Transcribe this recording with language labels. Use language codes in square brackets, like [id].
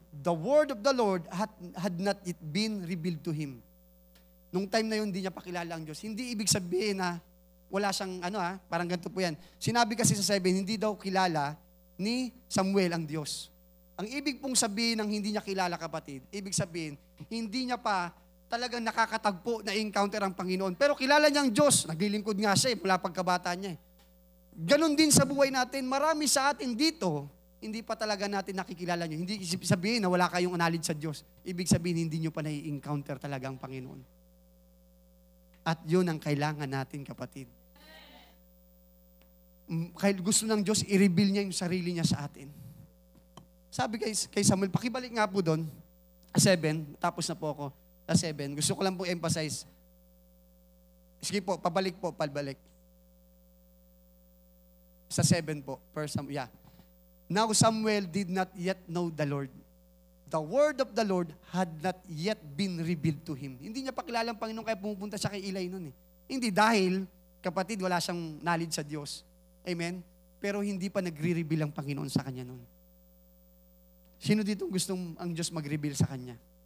[en] The word of the Lord had not yet been revealed to him. [tl] Nung time na yun, hindi niya pakilala ang Diyos. Hindi ibig sabihin na wala siyang, parang ganito po yan. Sinabi kasi sa 7, hindi daw kilala ni Samuel ang Diyos. Ang ibig pong sabihin ng hindi niya kilala, kapatid, ibig sabihin, hindi niya pa talagang nakakatagpo na encounter ang Panginoon. Pero kilala niya ang Diyos. Naglilingkod nga siya mula pagkabata niya. Ganon din sa buhay natin. Marami sa atin dito, hindi pa talaga natin nakikilala nyo. Hindi sabihin na wala kayong knowledge sa Diyos. Ibig sabihin, hindi nyo pa nai-encounter talaga ang Panginoon. At yun ang kailangan natin, kapatid. Gusto ng Diyos, i-reveal niya yung sarili niya sa atin. Sabi kay Samuel, pakibalik nga po doon, 7, tapos na po ako, sa 7. Gusto ko lang po emphasize. Sige po, pabalik. Sa 7 po, [en] Now Samuel did not yet know the Lord. The word of the Lord had not yet been revealed to him. [tl] Hindi niya pakilala ang Panginoon kaya pumupunta siya kay Eli noon. Hindi dahil, kapatid, wala siyang knowledge sa Diyos. Amen? Pero hindi pa nagre-reveal ang Panginoon sa kanya noon. Sino dito gustong ang Diyos mag-reveal sa kanya?